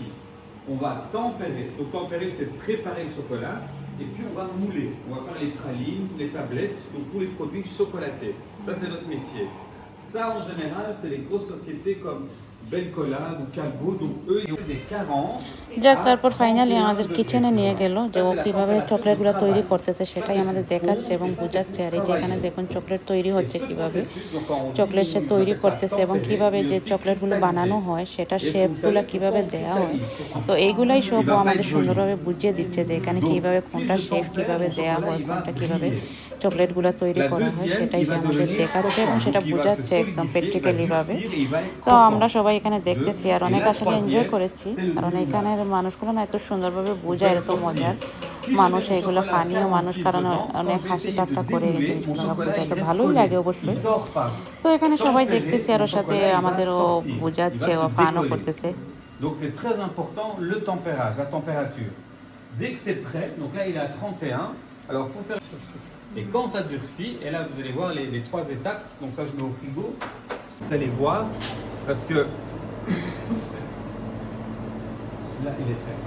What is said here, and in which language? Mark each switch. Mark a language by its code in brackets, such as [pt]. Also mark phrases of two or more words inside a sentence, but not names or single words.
[fr] On va tempérer. Donc tempérer, c'est préparer le chocolat. Et puis on va mouler. On va faire les pralines, les tablettes, donc tous les produits chocolatés. Ça, c'est notre métier. Ça, en général, c'est les grosses sociétés comme Belcola ou Calbo. Donc eux, ils ont des carences. [bn] যাক, তারপর ফাইনালি আমাদের কিচেনে নিয়ে গেল, যে ও কীভাবে চকলেটগুলো তৈরি করতেছে সেটাই আমাদের দেখাচ্ছে এবং বোঝাচ্ছে। আর এই যে এখানে দেখুন চকলেট তৈরি হচ্ছে কীভাবে, চকলেট সে তৈরি করতেছে এবং কীভাবে যে চকলেটগুলো বানানো হয় সেটা শেপগুলো কীভাবে দেওয়া হয়। তো এইগুলাই সব ও আমাদের সুন্দরভাবে বুঝিয়ে দিচ্ছে যে এখানে কীভাবে কোনটা শেপ কীভাবে দেওয়া হয়, কোনটা কীভাবে চকলেটগুলো তৈরি [fr] La [bn] করা হয় [fr] deuxième, [bn] সেটাই [fr] il [bn] সে [fr] va [bn] আমাদের [fr] devenir [bn] দেখাচ্ছে এবং [fr] croquant. [bn] সেটা [fr] Donc, il va se [bn] বোঝাচ্ছে একদম [fr] solidifier, il va [bn] প্র্যাকটিক্যালিভাবে। [fr] durcir et il va être [bn] তো আমরা [fr] croquant. [bn] সবাই এখানে দেখতেছি আর [fr] Et [bn] অনেক [fr] la [bn] আসলে এনজয় [fr] troisième, [bn] করেছি, [fr] c'est le [bn] কারণ [fr] nougat. [bn] এখানের মানুষগুলো না এত সুন্দরভাবে [fr] Vous [bn] বোঝায়, [fr] faites [bn] এত [fr] sortir. [bn] মজার [fr] Si je [bn] মানুষ, [fr] mets mon [bn] এগুলো [fr] chocolat [bn] ফানিও মানুষ, [fr] 46 [bn] কারণ [fr] dedans, quand [bn] অনেক [fr] j'ai [bn] হাসি [fr] essayé de [bn] ঠাট্টা করে এই [fr] démouler, mon [bn] জিনিসগুলো [fr] chocolat [bn] বোঝায়, [fr] il [bn] তো [fr] reste [bn] ভালোই [fr] collé, [bn] লাগে [fr] il [bn] অবশ্যই। [fr] sort pas. [bn] তো এখানে সবাই [fr] Tempéré, [bn] দেখতেছি আর [fr] mon [bn] ওর সাথে [fr] chocolat, il va [bn] আমাদেরও [fr] sortir. Il [bn] বোঝাচ্ছে, [fr] va [bn] ও [fr] se [bn] ফানও [fr] décoller. [bn] করতেছে। [fr] Donc c'est très important le tempérage, la température. Dès que c'est prêt, donc là il est à 31. Alors pour faire et quand ça durcit, et là vous allez voir les trois étapes. Donc ça je mets au frigo. Vous allez voir parce que là il est prêt.